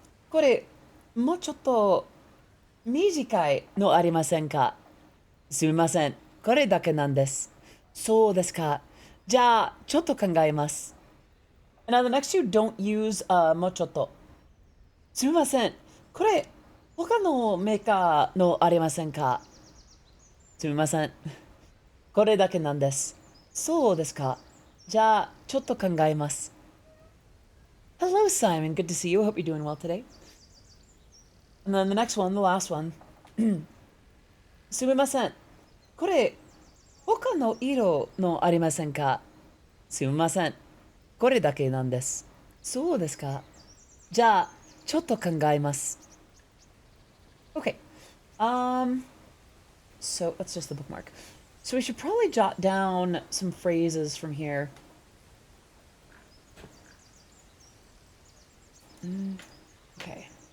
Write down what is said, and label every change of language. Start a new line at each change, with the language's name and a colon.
Japanese: これ、もうちょっと短いのありませんか？すみません。これだけなんです。そうですか。じゃあ、ちょっと考えます。
English: Now the next two don't use もうちょっと。
Japanese: すみません。これ、他のメーカーのありませんか？すみません。これだけなんです。そうですか。じゃあ、ちょっと考えます。
English: Hello, Simon. Good to see you. I hope you're doing well today. And then the next one, the last one.
Japanese: すみません。これ、他の色のありませんか？すみません。これだけなんです。そうですか。じゃあ、ちょっと考えます。
English: Okay. So that's just the bookmark. So we should probably jot down some phrases from here. Okay.